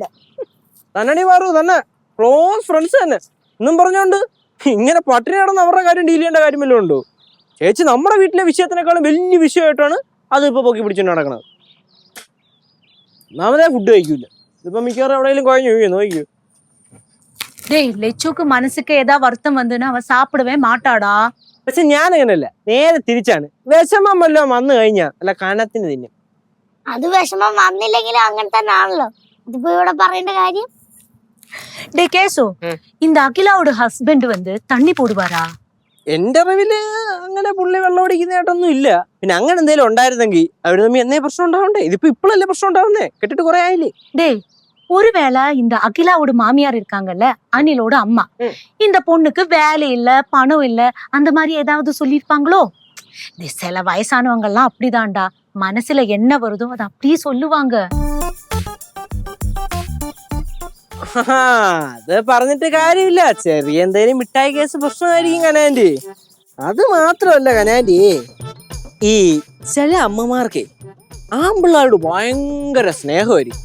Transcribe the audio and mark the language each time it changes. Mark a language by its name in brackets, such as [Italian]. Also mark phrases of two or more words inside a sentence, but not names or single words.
[Malayalam] തന്നെ മാറൂ, തന്നെ [English] close friends [Malayalam] തന്നെ എന്നും പറഞ്ഞോണ്ട് ഇങ്ങനെ പട്ടിണി കിടന്ന് അവരുടെ കാര്യം ഡീൽ ചെയ്യേണ്ട കാര്യം വല്ലതും ഉണ്ടോ? ചേച്ചി നമ്മുടെ വീട്ടിലെ വിഷയത്തിനേക്കാളും വലിയ വിഷയമായിട്ടാണ് അത് ഇപ്പൊ പൊക്കി പിടിച്ചോണ്ട് നടക്കുന്നത്. ഒന്നാമതേ ഫുഡ് കഴിക്കൂല, ഇതിപ്പോ മിക്കവാറും എവിടെയെങ്കിലും കുഴഞ്ഞു നോക്കൂ. [Tamil] டேய் லெச்சுக்கு மனசுக்கு ஏதா வருத்தம் வந்துன்னா அவ சாப்பிடவே மாட்டாடா. [Malayalam] പക്ഷെ ഞാൻ അങ്ങനെയല്ല, നേരെ തിരിച്ചാണ്. വിഷമം വല്ലതും വന്നു കഴിഞ്ഞാ അല്ല കനത്തിന് തിന്നും. അത് വിഷമം വന്നില്ലെങ്കിലും അങ്ങനെ തന്നെ ആണല്ലോ. ഇതിപ്പോ ഇവിടെ പറയേണ്ട കാര്യം. [Tamil] டேய் கேசு, இந்த அகிலாவோட ஹஸ்பண்ட் வந்து தண்ணி போடுவாரா? [Malayalam] എന്റെ അറിവില് അങ്ങനെ പുള്ളി വെള്ളം ഓടിക്കുന്നതായിട്ടൊന്നും ഇല്ല. പിന്നെ അങ്ങനെ എന്തെങ്കിലും ഉണ്ടായിരുന്നെങ്കിൽ അവിടെ തമ്മിൽ എന്നേ പ്രശ്നം ഉണ്ടാവണ്ടേ? ഇതിപ്പോ ഇപ്പോഴല്ലേ പ്രശ്നം ഉണ്ടാവുന്നേ, കെട്ടിട്ട് കുറെ ആയില്ലേ. [Tamil] டேய் ஒருவேளை இந்த அகிலாவோட மாமியார் இருக்காங்கல்ல, அனிலோட அம்மா, இந்த பொண்ணுக்கு வேலை இல்ல பணம் இல்ல அந்த மாதிரி ஏதாவது சொல்லிருப்பாங்களோ? சில வயசானவங்க எல்லாம் அப்படிதான்டா, மனசுல என்ன வருதோ அதை அப்படியே சொல்லுவாங்க. [Malayalam] അത് പറഞ്ഞിട്ട് കാര്യമില്ല. ചെറിയ എന്തേലും മിഠായി കേസ് പ്രശ്നമായിരിക്കും കനാൻഡി. അത് മാത്രമല്ല കനാൻഡി, ഈ ചില അമ്മമാർക്ക് ആമ്പിള്ളാരോട് ഭയങ്കര സ്നേഹമായിരിക്കും.